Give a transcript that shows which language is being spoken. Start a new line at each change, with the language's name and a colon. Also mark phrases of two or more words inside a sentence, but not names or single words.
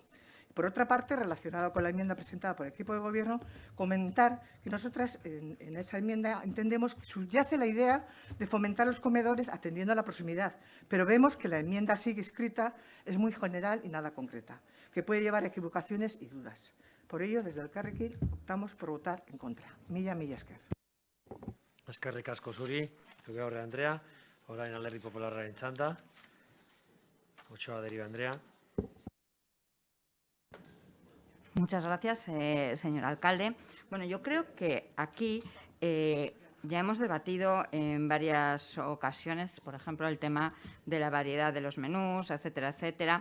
Spanish: Por otra parte, relacionado con la enmienda presentada por el equipo de Gobierno, comentar que nosotras en esa enmienda entendemos que subyace la idea de fomentar los comedores atendiendo a la proximidad, pero vemos que la enmienda sigue escrita es muy general y nada concreta, que puede llevar a equivocaciones y dudas. Por ello, desde el Elkarrekin optamos por votar en contra.
Basque: Mila esker. Eskerrik asko zuri, Zubiaurre Andrea. Orain Alderdi Popularraren txanda. Ochoa Deriva Andrea.
Spanish: Muchas gracias, señor alcalde. Bueno, yo creo que aquí ya hemos debatido en varias ocasiones, por ejemplo, el tema de la variedad de los menús, etcétera, etcétera.